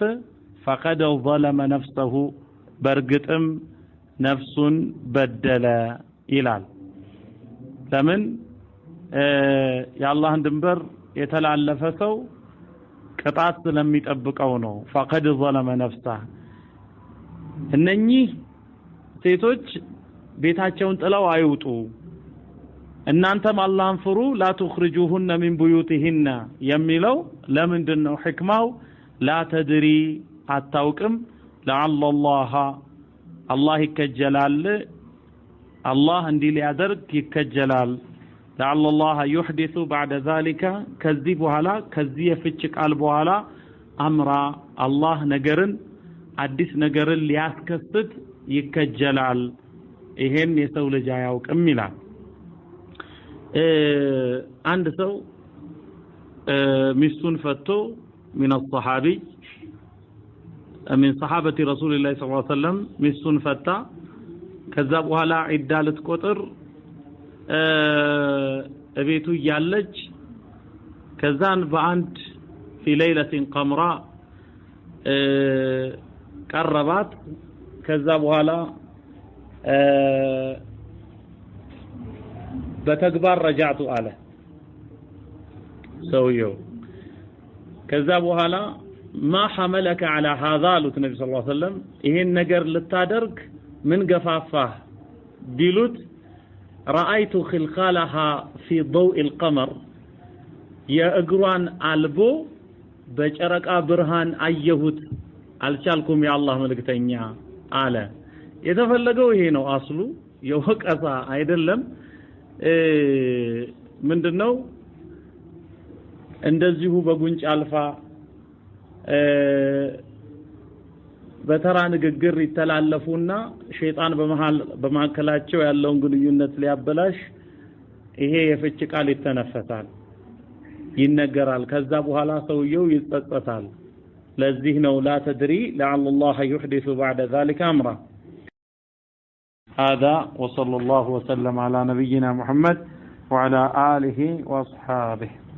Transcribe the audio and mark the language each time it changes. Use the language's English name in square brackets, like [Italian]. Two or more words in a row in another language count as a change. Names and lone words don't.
[Arabic] فقد ظلم نفسه [Amharic] በርግጥም ነፍሱን በደለ ይላል ለምን የአላህን ድንበር የተላለፈ ሰው ቅጣት ስለሚጠብቀው ነው [Arabic] فقد ظلم [Amharic] ነፍሰሁ እነኚህ ሴቶች ቤታቸውን ጥለው አይውጡ እናንተም አላህን ፍሩ [Arabic] لا تخرجوهن من بيوتهن [Amharic] የሚለው ለምንድነው ህክማው [Arabic] لا تدري [Amharic] አታውቅም [Arabic] لعل الله الله [Amharic] ይከጀላል الله እንዲህ ሊያደርግ ይከጀላል [Arabic] لعل الله يحدث بعد ذلك [Amharic] ከዚህ በኋላ ከዚህ የፍች ቃል በኋላ አምራ الله ነገርን አዲስ ነገርን ሊያስከስት ይከጀላል ይሄን የሰው ልጅ አያውቅም ይላል አንድ ሰው ሚስቱን ፈቶ [Arabic] من الصحابي من صحابة رسول الله صلى الله عليه وسلم [Amharic] ሚስቱን ፈታ ከዛ በኋላ ዒዳ ልትቆጥር እቤቱ ያለች ከዛን በአንድ [Arabic] في ليلة قمراء [Amharic] ቀረባት ከዛ በኋላ በተግባር ረጃቱ አለ ሰውየው ከዛ በኋላ [Arabic] ما حملك على هذا [Amharic] ሉት ነብዩ [Arabic] صلى الله عليه وسلم [Amharic] ይሄን ነገር ልታደርግ ምን ገፋፋህ ቢሉት [Arabic] رأيت خلخالها في ضوء القمر [Amharic] የእግሯን አልቦ በጨረቃ ብርሃን አየሁት አልቻልኩም የአላህ መልእክተኛ አለ የተፈለገው ይሄ ነው አስሉ የወቀሳ አይደለም ምንድነው እንደዚሁ በጉንጭ አልፋ በተራ ንግግር ይተላለፉና ሸይጣን በመሐከላቸው ያለውን ግንኙነት ሊያበላሽ ይሄ የፍች ቃል ይተነፈሳል ይነገራል ከዛ በኋላ ሰውየው ይጸጸታል ለዚህ ነው [Arabic] لا تدري لعل الله يحدث بعد ذلك امرا هذا وصلى الله وسلم على نبينا محمد وعلى آله وأصحابه